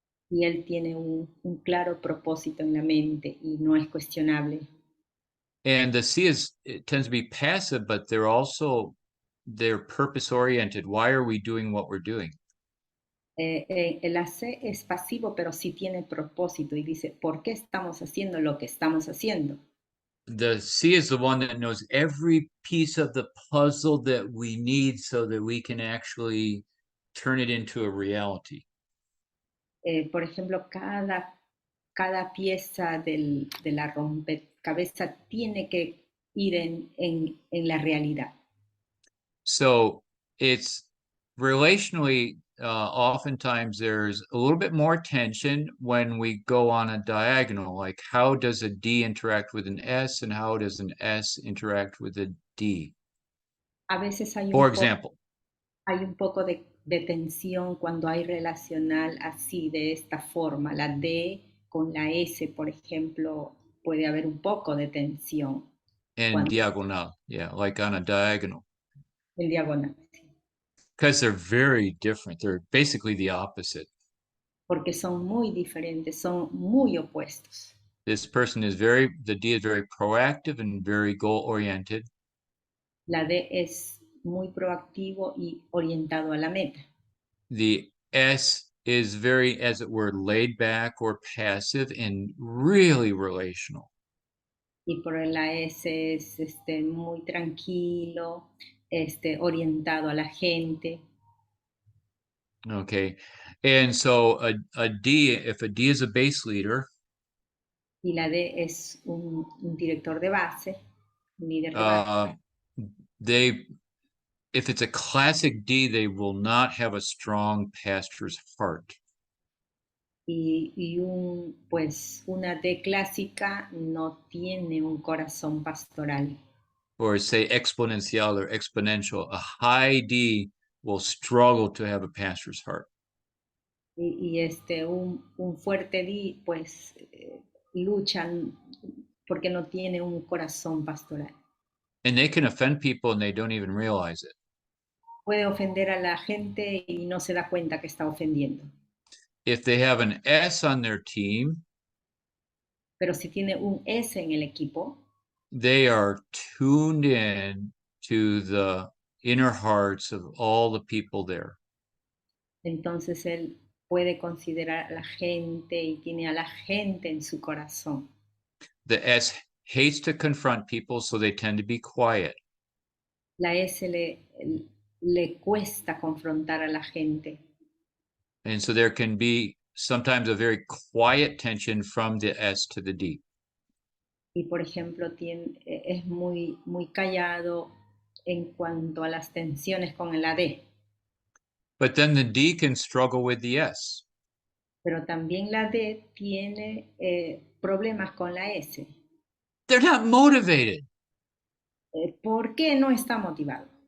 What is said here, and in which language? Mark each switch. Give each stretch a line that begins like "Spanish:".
Spanish: Y él tiene un claro propósito en la mente y no es cuestionable.
English: And the C it tends to be passive, but they're purpose oriented. Why are we doing what we're doing?
Spanish: El AC es pasivo, pero sí tiene propósito y dice, ¿por qué estamos haciendo lo que estamos haciendo?
English: The C is the one that knows every piece of the puzzle that we need so that we can actually turn it into a reality.
Spanish: Por ejemplo, cada pieza de la rompecabezas tiene que ir en la realidad.
English: So it's relationally, oftentimes there's a little bit more tension when we go on a diagonal, like how does a D interact with an S and how does an S interact with a D?
Spanish: A veces hay
English: For example.
Spanish: Hay un poco de tensión cuando hay relacional así, de esta forma. La D con la S, por ejemplo, puede haber un poco de tensión.
English: And diagonal, yeah, like on a diagonal.
Spanish: En diagonal.
English: Because they're very different. They're basically the opposite.
Spanish: Porque son muy diferentes, son muy opuestos.
English: The D is very proactive and very goal-oriented.
Spanish: La D es muy proactivo y orientado a la meta.
English: The S is very, as it were, laid back or passive and really relational.
Spanish: Y por la S es muy tranquilo, orientado a la gente.
English: Okay, and so a D, if a D is a base leader,
Spanish: y la D es un director de base, un líder de base.
English: If it's a classic D, they will not have a strong pastor's heart.
Spanish: Y pues una D clásica no tiene un corazón pastoral.
English: Or say exponencial or exponential. A high D will struggle to have a pastor's heart.
Spanish: Y un fuerte D, pues luchan porque no tiene un corazón pastoral.
English: And they can offend people and they don't even realize it.
Spanish: Puede ofender a la gente y no se da cuenta que está ofendiendo.
English: If they have an S on their team,
Spanish: pero si tiene un S en el equipo,
English: they are tuned in to the inner hearts of all the people there.
Spanish: Entonces él puede considerar a la gente y tiene a la gente en su corazón.
English: The S hates to confront people, so they tend to be quiet.
Spanish: La S le cuesta confrontar a la gente.
English: And so there can be sometimes a very quiet tension from the S to the D.
Spanish: Y por ejemplo, es muy callado en cuanto a las tensiones con la D.
English: But then the D can struggle with the S.
Spanish: Pero también la D tiene problemas con la S.
English: They're not motivated.
Spanish: ¿Por qué no está motivado?